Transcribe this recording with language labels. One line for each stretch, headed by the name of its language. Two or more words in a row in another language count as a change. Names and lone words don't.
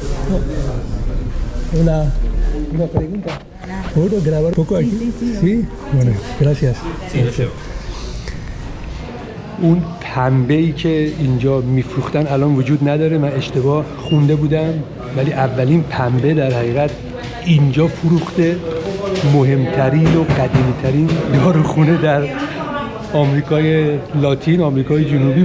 Spanish: Hola, una pregunta. ¿Puedo grabar poco aquí? Sí. Bueno, gracias.
Persian: اون پنبه‌ای که اینجا میفروختن الان وجود نداره. من اشتباه خونده بودم ولی اولین پنبه در حقیقت اینجا فروخته. مهمترین و قدیمی‌ترین داروخونه در آمریکای لاتین، آمریکای جنوبی.